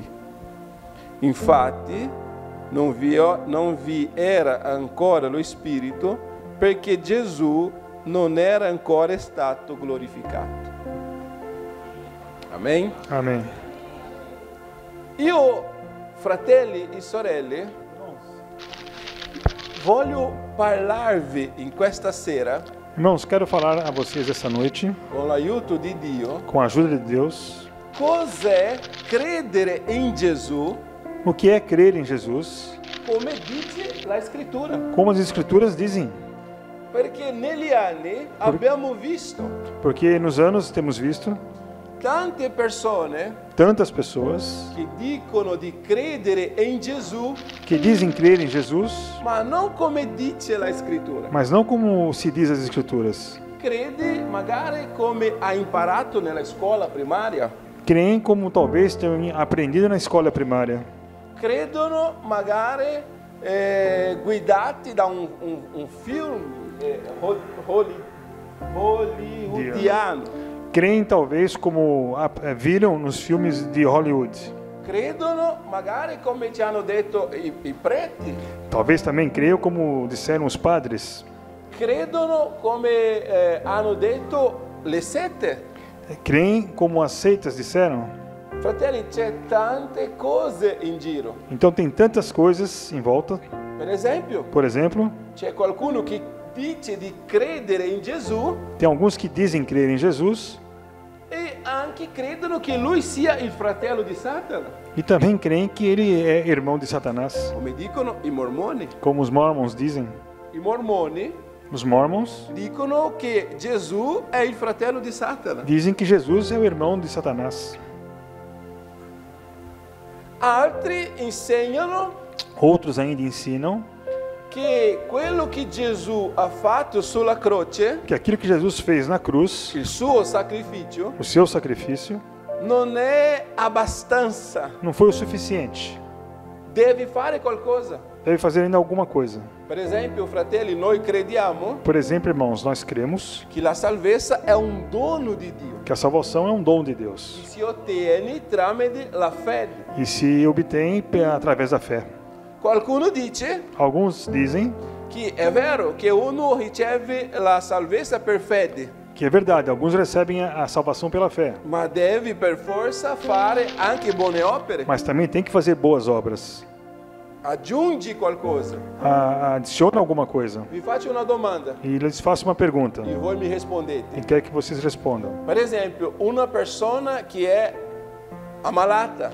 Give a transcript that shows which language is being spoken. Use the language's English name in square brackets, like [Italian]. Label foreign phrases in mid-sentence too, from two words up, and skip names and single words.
[Italian] Infatti, non vi era ancora lo Spirito, perché Gesù non era ancora stato glorificato. Amen? [Portuguese] Amém. [Italian] Io, fratelli e sorelle, voglio parlarvi in questa sera, [Portuguese] Irmãos, quero falar a vocês essa noite, [Italian] con l'aiuto di Dio, [Portuguese] com a ajuda de Deus, [Italian] cos'è credere in Gesù, [Portuguese] o que é crer em Jesus, [Italian] come dice la Scrittura. [Portuguese] como as Escrituras dizem. [Italian] Perché negli anni abbiamo visto [Portuguese] Porque nos anos temos visto [Italian] tante persone [Portuguese] tantas pessoas [Italian] che dicono di credere in Gesù, [Portuguese] que dizem crer em Jesus, [Italian] ma non come dice la Scrittura. [Portuguese] mas não como se diz as Escrituras. [Italian] Crede magari come ha imparato nella scuola primaria. [Portuguese] Creem como talvez tenham aprendido na escola primária. [Italian] Credono magari guidati da un film hollywoodiano. [Portuguese] Creem talvez como viram nos filmes de Hollywood. [Italian] Credono magari come ci hanno detto i preti. [Portuguese] Talvez também creiam como disseram os padres. [Italian] Credono come hanno detto le sette. [Portuguese] Creem como as seitas disseram. [Italian] Fratelli, c'è tante cose in giro. [Portuguese] Então tem tantas coisas em volta. [Italian] Per esempio, [Portuguese] Por exemplo, [Italian] c'è qualcuno che dice di credere in Gesù [Portuguese] tem alguns que dizem crer em Jesus [Italian] e anche credono che lui sia il fratello di Satana, [Portuguese] e também creem que ele é irmão de Satanás, [Italian] come dicono i mormoni. [Portuguese] como os mormons dizem. [Italian] I mormoni [Portuguese] Os mormons [Italian] dicono che Gesù è il fratello di Satana. [Portuguese] dizem que Jesus é o irmão de Satanás. [Italian] Altri insegnano [Portuguese] Outros ainda ensinam [Italian] che quello che Gesù ha fatto sulla croce, [Portuguese] que aquilo que Jesus fez na cruz, [Italian] il suo sacrificio, [Portuguese] o seu sacrifício, [Italian] non è abbastanza. [Portuguese] não foi o suficiente. [Italian] Devi fare qualcosa. [Portuguese] Deve fazer ainda alguma coisa. [Italian] Per esempio, fratelli, noi crediamo [Portuguese] Por exemplo, irmãos, nós cremos [Italian] che la salvezza è un dono di Dio [Portuguese] que a salvação é um dom de Deus [Italian] che si ottiene tramite la fede. [Portuguese] e se obtém através da fé. [Italian] Qualcuno dice [Portuguese] Alguns dizem [Italian] che è vero che uno riceve la salvezza per fede, [Portuguese] que é verdade, alguns recebem a salvação pela fé, [Italian] ma devi per forza fare anche buone opere. [Portuguese] mas também tem que fazer boas obras. [Italian] Aggiungi qualcosa. [Portuguese] Adiciona alguma coisa. [Italian] Vi faccio una domanda [Portuguese] E lhes faço uma pergunta [Italian] e voi mi rispondete. [Portuguese] e quero que vocês respondam. [Italian] Per esempio, una persona che è ammalata,